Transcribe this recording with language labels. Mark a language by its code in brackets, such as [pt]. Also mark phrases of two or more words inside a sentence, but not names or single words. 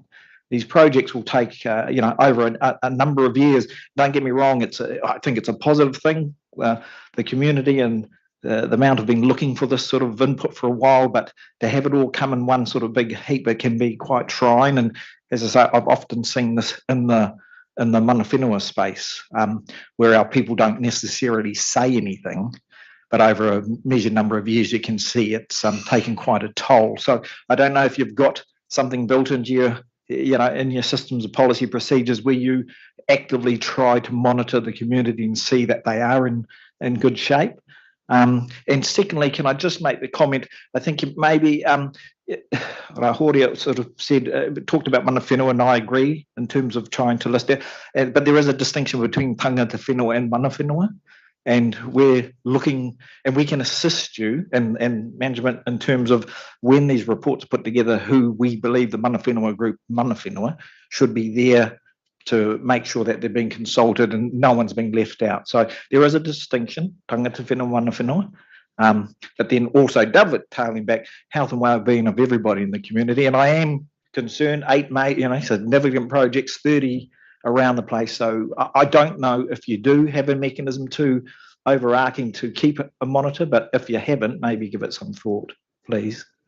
[en] These projects will take, over a number of years. Don't get me wrong; I think it's a positive thing. The community and the amount have been looking for this sort of input for a while, but to have it all come in one sort of big heap, it can be quite trying. And as I say, I've often seen this in the [mi] mana whenua [en] space, where our people don't necessarily say anything, but over a measured number of years, you can see it's taking quite a toll. So I don't know if you've got something built into your, in your systems of policy procedures where you actively try to monitor the community and see that they are in good shape. And secondly, can I just make the comment? I think maybe Rahoria sort of said, talked about [mi] mana whenua, [en] and I agree in terms of trying to list it. But there is a distinction between [mi] tangata whenua [en] and [mi] mana whenua. [en] And we're looking, and we can assist you and management in terms of when these reports are put together, who we believe the [mi] mana whenua [en] group, [mi] mana whenua, [en] should be there to make sure that they're being consulted and no one's being left out. So there is a distinction, [mi] tangata whenua, mana whenua, [en] but then also dovetailing back health and well-being of everybody in the community. And I am concerned, 8 significant projects, 30 around the place. So I don't know if you do have a mechanism to overarching to keep a monitor, but if you haven't, maybe give it some thought, please.